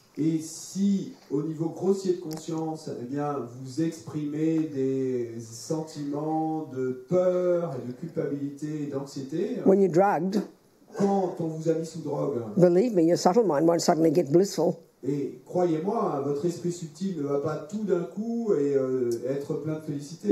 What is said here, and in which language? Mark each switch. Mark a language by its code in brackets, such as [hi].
[fr] Et si au niveau grossier de conscience, vous exprimez des sentiments de peur et de culpabilité et d'anxiété. [en] When you're drugged. [fr] Quand on vous a mis sous drogue. [en] Believe me, your subtle mind won't suddenly get blissful. [fr] Et croyez-moi, votre esprit subtil ne va pas tout d'un coup être plein de félicité.